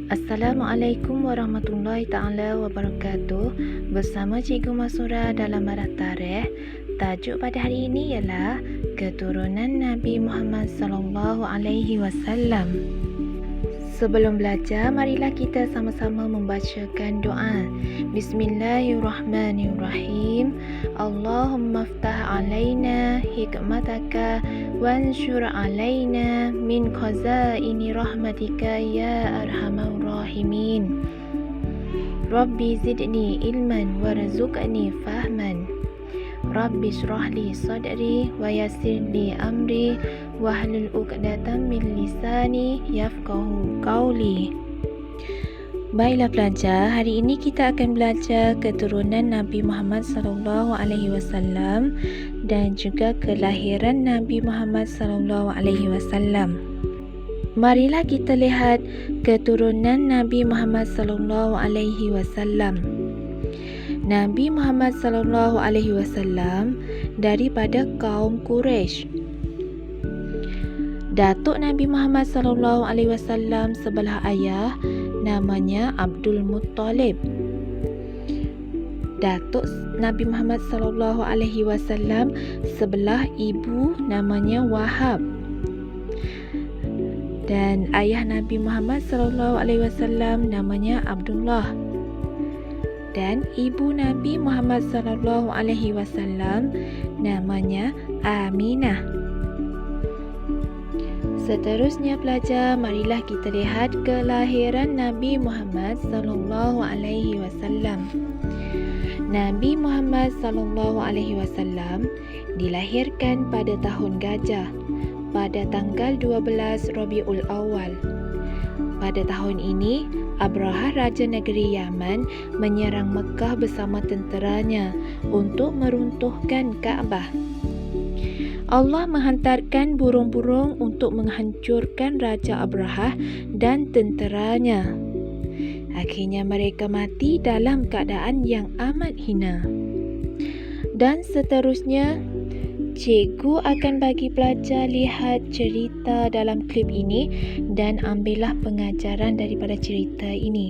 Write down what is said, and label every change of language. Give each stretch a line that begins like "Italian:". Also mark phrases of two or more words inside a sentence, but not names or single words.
Arabic: السلام عليكم ورحمة الله تعالى وبركاته.
Malay: Bersama Cikgu Masura dalam Marah Tarikh. Tajuk pada hari ini ialah keturunan Nabi Muhammad
Arabic: صلى الله عليه وسلم.
Malay: Sebelum belajar, marilah kita sama-sama membacakan doa.
Arabic: بسم الله الرحمن الرحيم. اللهم افتح علينا حكمتك وانشر علينا من خزائن رحمتك يا أرحم الراحمين. رب زدني علما وارزقني فهما. رب اشرح لي صدري ويسر لي أمري واحلل عقدة من لساني يفقهوا قولي.
Malay: Baiklah pelajar, hari ini kita akan belajar keturunan Nabi Muhammad
Arabic: صلى الله عليه وسلم
Malay: dan juga kelahiran Nabi Muhammad
Arabic: صلى الله عليه وسلم.
Malay: Marilah kita lihat keturunan Nabi Muhammad
Arabic: صلى الله عليه وسلم.
Malay: Nabi Muhammad
Arabic: صلى الله عليه وسلم
Malay: daripada kaum Quraisy. Datuk Nabi Muhammad
Arabic: صلى الله عليه وسلم
Malay: sebelah ayah namanya Abdul Muttalib. Datuk Nabi Muhammad
Arabic: صلى الله عليه وسلم
Malay: sebelah ibu namanya Wahab. Dan ayah Nabi Muhammad
Arabic: صلى الله عليه وسلم
Malay: namanya Abdullah. Dan ibu Nabi Muhammad
Arabic: صلى الله عليه وسلم
Malay: namanya Aminah. Seterusnya pelajar, marilah kita lihat kelahiran Nabi Muhammad
Arabic: صلى الله عليه وسلم.
Malay: Nabi Muhammad
Arabic: صلى الله عليه وسلم
Malay: dilahirkan pada tahun Gajah pada tanggal 12 Rabiul Awal. Pada tahun ini, Abraha Raja Negeri Yaman menyerang Mekah bersama tenteranya untuk meruntuhkan Kaabah. Allah menghantarkan burung-burung untuk menghancurkan Raja Abraha dan tenteranya. Akhirnya mereka mati dalam keadaan yang amat hina. Dan seterusnya, cikgu akan bagi pelajar lihat cerita dalam klip ini dan ambillah pengajaran daripada cerita ini.